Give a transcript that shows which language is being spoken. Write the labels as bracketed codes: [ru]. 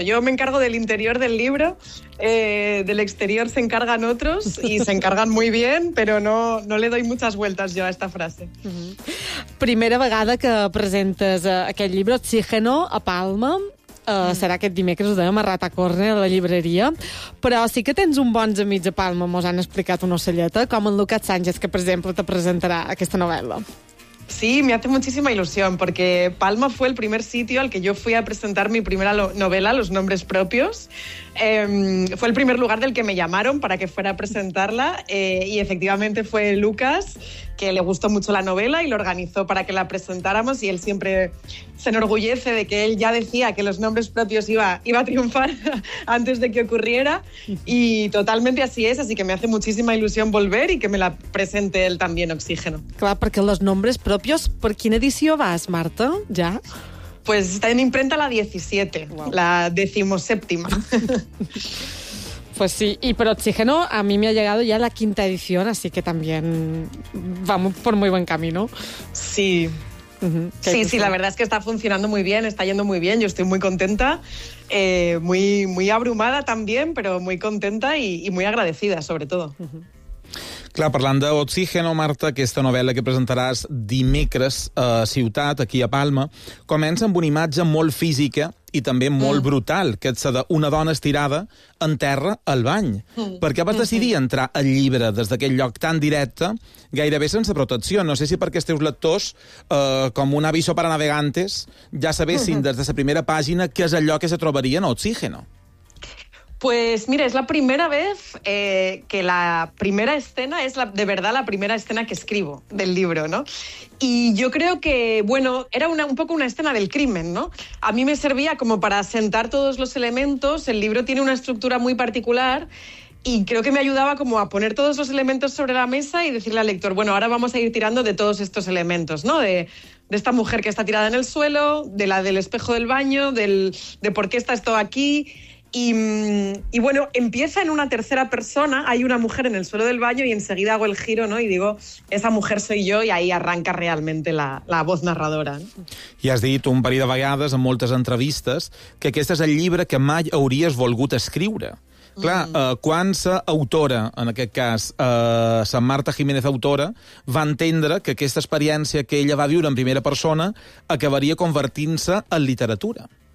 [es] Yo me encargo del interior del libro, del exterior se encargan otros y se encargan muy bien, pero no le doy muchas vueltas yo a esta frase. Uh-huh. [ca] Primera vegada que presentes aquest llibre, Oxígeno, a Palma. Serà aquest dimecres, ho dèiem, a Ratacorne, a la llibreria. Però sí que tens un bons amics a Palma, mos han explicat una ocelleta, com en Lucas Sánchez, que, per exemple, te presentarà aquesta novel·la. [es] Sí, me hace muchísima ilusión, porque Palma fue el primer sitio al que yo fui a presentar mi primera novela, Los nombres propios. Fue el primer lugar del que me llamaron para que fuera a presentarla, y efectivamente fue Lucas, que le gustó mucho la novela y lo organizó para que la presentáramos, y él siempre se enorgullece de que él ya decía que Los nombres propios iba a triunfar antes de que ocurriera, y totalmente así es, así que me hace muchísima ilusión volver y que me la presente él también, Oxígeno. Claro, porque Los nombres propios, ¿por quién edició vas, Marta? ¿Ya? Pues está en imprenta la 17, wow. La 17ª. Pues sí, y por Oxígeno a mí me ha llegado ya la 5ª edición, así que también vamos por muy buen camino. Sí. Uh-huh. Sí, sí, la verdad es que está funcionando muy bien, está yendo muy bien, yo estoy muy contenta, muy, muy abrumada también, pero muy contenta y muy agradecida, sobre todo. Uh-huh. [ca] Clar, parlant d'Oxígeno, Marta, aquesta novel·la que presentaràs dimecres a Ciutat, aquí a Palma, comença amb una imatge molt física i també molt brutal, que és la d'una dona estirada en terra al bany. Per què vas decidir entrar al llibre des d'aquest lloc tan directe, gairebé sense protecció? No sé si perquè els teus lectors, com un [es] aviso para navegantes, [ca] ja sabessin des de la primera pàgina què és allò que se trobaria en Oxígeno. [es] Pues mira, es la primera vez que la primera escena es la primera escena que escribo del libro, ¿no? Y yo creo que, bueno, era un poco una escena del crimen, ¿no? A mí me servía como para asentar todos los elementos. El libro tiene una estructura muy particular y creo que me ayudaba como a poner todos los elementos sobre la mesa y decirle al lector, bueno, ahora vamos a ir tirando de todos estos elementos, ¿no? De esta mujer que está tirada en el suelo, de la del espejo del baño, de por qué está esto aquí. Y bueno, empieza en una tercera persona, hay una mujer en el suelo del baño y enseguida hago el giro, ¿no? Y digo, esa mujer soy yo, y ahí arranca realmente la voz narradora. [ca] I has dit un parell de vegades en moltes entrevistes que aquest és el llibre que mai hauries volgut escriure. Clar, quan sa autora, en aquest cas, sa Marta Jiménez autora, va entendre que aquesta experiència que ella va viure en primera persona acabaria convertint-se en literatura?